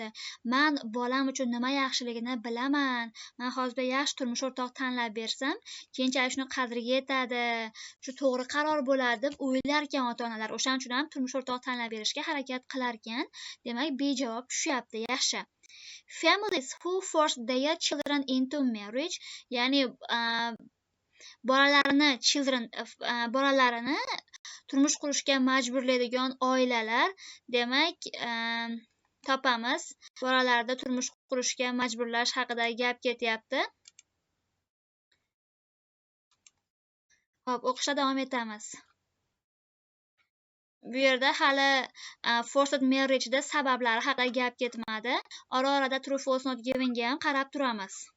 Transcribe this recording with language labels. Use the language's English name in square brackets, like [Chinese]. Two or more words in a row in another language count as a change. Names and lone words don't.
[Uzbek] Men bolam uchun nima yaxshiligini bilaman. Men hozir yaxshi turmush o'rtoq tanlab bersam, keyinchalik shuni qadriga yetadi, shu to'g'ri qaror bo'ladi deb o'ylar ekan ota-onalar. O'shaning uchun ham turmush o'rtoq tanlab berishga harakat qilar ekan. Demak, B javob tushyapti. Yaxshi. [English] Families who force their children into marriage, [Uzbek] ya'ni bolalarini turmush qurishga majburlaydigan oilalar, demak topamiz. Bolalarni turmush qurishga majburlash haqida gap ketyapti. Xo'p, o'qishda davom etamiz. Bu yerda hali [English] forced marriage [Uzbek] sabablari haqida gap ketmadi. Ora-orada [English] true false not given [Uzbek] ga ham qarab turamiz.